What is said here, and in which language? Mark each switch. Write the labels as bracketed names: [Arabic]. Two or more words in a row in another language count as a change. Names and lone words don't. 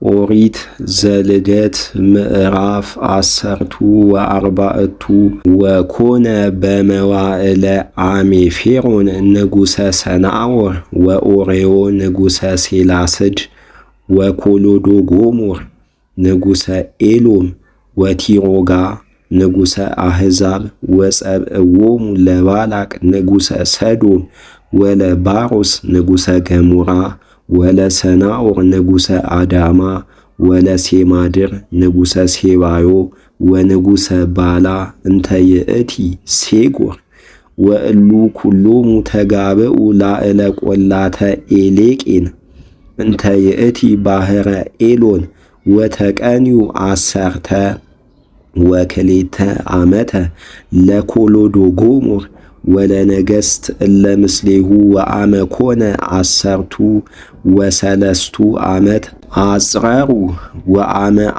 [Geez] ኦሪት ዘልደት ምዕራፍ 14 ወኮነ በመዋዕለ አሜፌሮን ንጉሠ ሰናዖር ወኦርዮ ንጉሠ ሴላስድ ወኮሎዶጎሞር ንጉሠ ኤሎም ወቲሮጋ ንጉሠ አሕዛብ ወጸብእዎሙ ለባላቅ ንጉሠ ሰዶም ወለባሮስ ንጉሠ ገሞራ ወለሰናዖር ንጉሠ አዳማ ወለሴማድር ንጉሠ ሴባዮ ወንጉሠ ባላ እንተ ይእቲ ሴጎር ወእሉ ኩሎሙ ተጋብኡ ላዕለ ቈላተ ኤሌቄን እንተ ይእቲ ባሕረ ኤሎን ወተቀንዩ 10 ወክሌተ ዓመተ ለኮሎዶጎሞር ወለነገሥት እለ ምስሌሁ ወአመ ኮነ 13 ዓመት አጽረሩ ወአመ